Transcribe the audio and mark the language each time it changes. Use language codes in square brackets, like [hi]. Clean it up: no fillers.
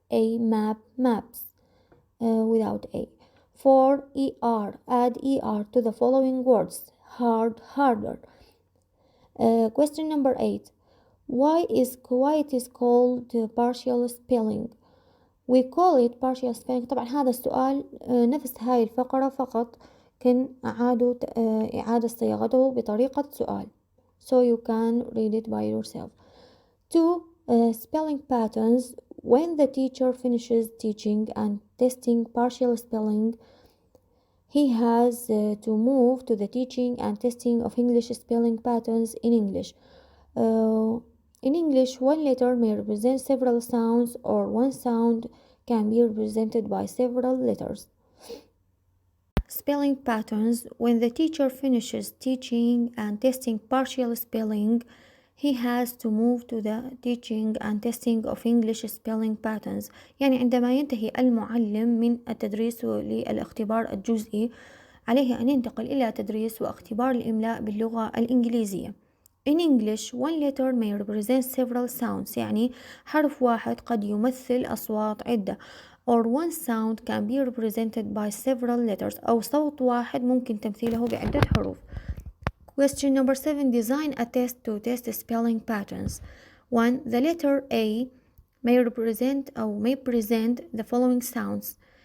[en] A. Map, maps, without A. 4. ER. Add ER to the following words. Hard, harder. Question number 8. Why is quiet is called partial spelling? We call it partial spelling. [ar] طبعا هذا السؤال نفس هاي الفقرة فقط كان أعادوا إعادة صياغته بطريقة سؤال. [en] So you can read it by yourself. 2. Spelling patterns. When the teacher finishes teaching and testing partial spelling, he has to move to the teaching and testing of English spelling patterns in English. In English, one letter may represent several sounds, or one sound can be represented by several letters. Spelling patterns. When the teacher finishes teaching and testing partial spelling, he has to move to the teaching and testing of English spelling patterns. [ar] يعني عندما ينتهي المعلم من التدريس للاختبار الجزئي، عليه أن ينتقل إلى تدريس واختبار الإملاء باللغة الإنجليزية. [en] In English, one letter may represent several sounds. [ar] يعني حرف واحد قد يمثل أصوات عدة. [en] Or one sound can be represented by several letters. [ar] أو صوت واحد ممكن تمثيله بعدة حروف. [en] Question number 7. Design a test to test spelling patterns. 1. The letter A may represent or may present the following sounds.